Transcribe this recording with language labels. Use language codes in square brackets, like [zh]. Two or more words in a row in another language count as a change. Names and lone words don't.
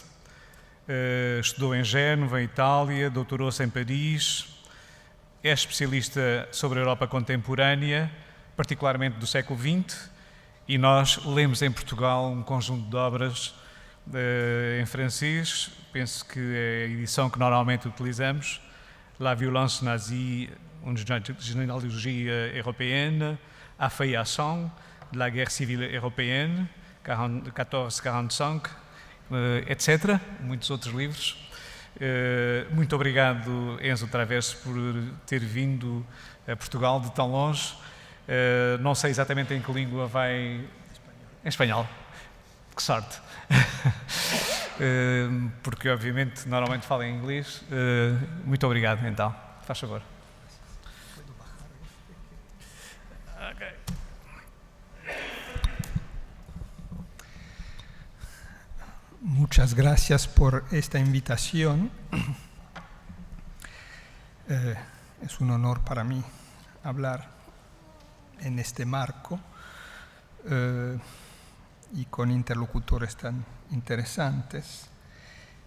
[pt] Estudou em Génova, em Itália, doutorou-se em Paris. É especialista sobre a Europa contemporânea, particularmente do século XX, e nós lemos em Portugal um conjunto de obras em francês. Penso que é a edição que normalmente utilizamos: La violence nazie, une généalogie européenne, A feuillasson, de la guerre civile européenne, 1445, etc. Muitos outros livros. Muito obrigado, Enzo Traverso, por ter vindo a Portugal de tão longe. Não sei exatamente em que língua vai... Em espanhol. Que sorte. Porque, obviamente, normalmente falo em inglês. Muito obrigado, então. Faz favor. Okay. [es] Muchas gracias por esta invitación. Es un honor para mí hablar en este marco y con interlocutores tan interesantes.